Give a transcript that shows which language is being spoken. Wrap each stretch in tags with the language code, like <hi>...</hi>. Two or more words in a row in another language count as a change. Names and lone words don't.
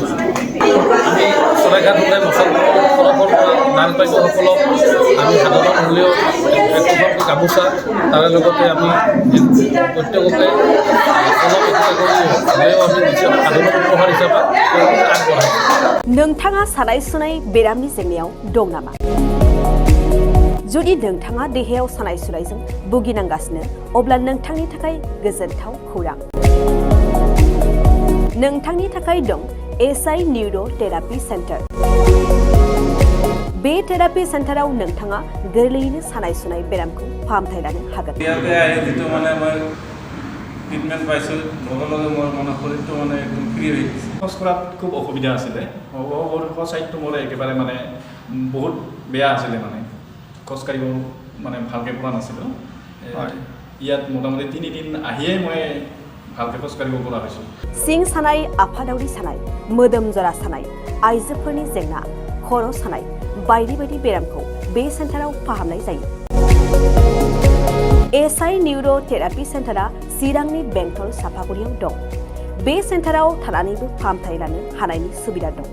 <as>আমি সৰাইঘাট হন্দাই মচলপুৰৰ তৰফৰ পৰা নাৰ্ছ বাইদেউসকলক আমি সাধাৰণ হ'লেও একোখনকৈ গামোচা তাৰে লগতে আমি প্ৰত্যেককে অলপ একোটা কৰি হ'লেও আমি সাধাৰণ উপহাৰ হিচাপে আগবঢ়াইছোঁ।</as> <brx>नोंथाङा सानाय सुनाय बेरामनि जेंनायाव दं नामा? जुदि नोंथाङा देहायाव सानाय सुनायजों भुगिनांगासिनो अब्ला नोंथांनि थाखाय गोजोनथाव खौरां। नोंथांनि थाखाय दं एसआइ निउर' थेरापि सेन्टार। बे थेरापि सेन्टाराव नोंथाङा गोरलैयैनो सानाय सुनाय बेरामखौ फाहामथाय लानो हागोन।</brx> <as>ট্ৰিটমেণ্ট পাইছোঁ লগে লগে মোৰ শৰীৰটো একদম ফ্ৰী হৈ গৈছে। খোজ কঢ়াত খুব অসুবিধা আছিলে। চাইডটো মোৰ একেবাৰে বহুত বেয়া আছিলে খোজ কাঢ়িব ভালকৈ পৰা নাছিলোঁ। ইয়াত মোটামুটি 3 দিন আহিয়েই মই ভালকৈ খোজ কাঢ়িব পৰা হৈছোঁ।</as> <brx>सिं सानाय, आफादावरि सानाय, मोदोम जरा सानाय, आइजोफोरनि जेंना, खर' सानाय बायदि बायदि बेरामखौ बे सेन्टाराव फाहामनाय जायो। एसआइ निउर' थेरापि सेन्टारा चिरांनि बेंटल सापागुरियाव दं। बे सेन्टाराव थानानैबो फाहामथाय लानो हानायनि सुबिदा दं।</brx>